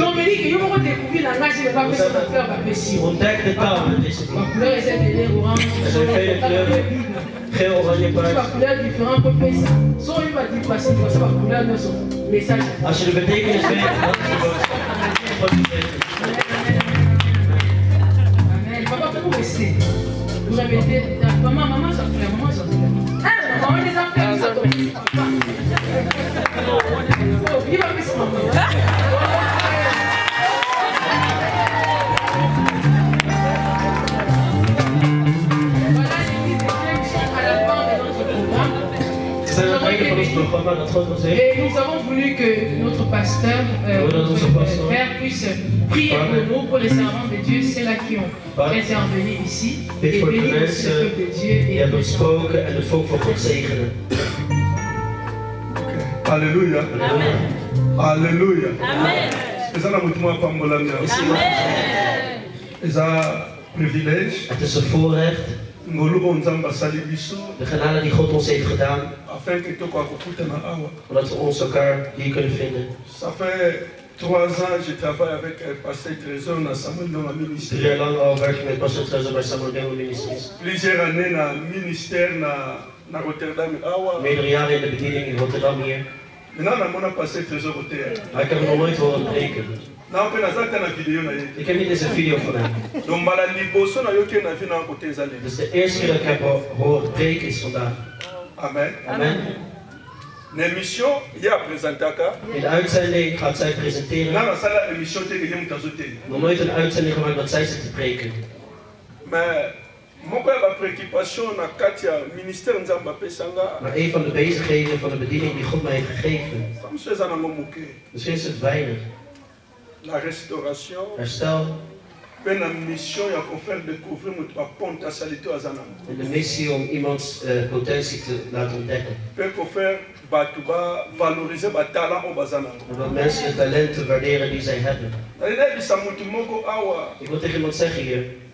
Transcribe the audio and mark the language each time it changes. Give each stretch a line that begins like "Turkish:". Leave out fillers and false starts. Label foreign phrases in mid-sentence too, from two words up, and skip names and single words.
Dutch: Ontdek de taal met deze bloem. Er zijn vele kleuren. Geel, oranje, paars. Als je de betekenis weet, dan is het God gezegend.
French: Papa, vous restez. Vous répétez. Maman, ça fait. Maman, ça fait. Maman, les affaires, ça fait. Il va faire ça. Et nous avons voulu que notre pasteur, notre père puisse prier pour nous, pour les servants de Dieu, ceux-là qui ont intervenu ici, et bénir le peuple de Dieu. Et
Dutch: het volk van God zegenen. Alléluia. Amen. Alléluia. Amen.
French: C'est un privilège.
Dutch: Het is een voorrecht. De genade die God ons heeft gedaan. Zodat we ons elkaar hier kunnen vinden.
French: Ça fait 3 ans je travaille avec Pasteur Trésor dans Samuel dans le
Dutch: 3 jaar lang al werk ik met Pasteur Trésor bij Samuel Demo Ministries.
French: Plusieurs années na ministère na Rotterdam.
Dutch: Meerdere jaren in de bediening in Rotterdam hier.
French: Maintenant na Pasteur Trésor Rotterdam.
Dutch: Maar ik heb hem nog nooit horen preken. Ik heb niet eens een video van hem. Dus de eerste keer dat ik heb horen preken is vandaag. Amen. Amen. In de uitzending gaat zij presenteren. Nog nooit een uitzending gemaakt dat zij zit te preken. Maar een van de bezigheden van de bediening die God mij heeft gegeven. Misschien is het weinig.
French: La restauration.
Dutch: Herstel. En de missie om iemands potentie te laten ontdekken. En dat mensen de talenten waarderen die zij hebben. Ik wil tegen iemand zeggen hier.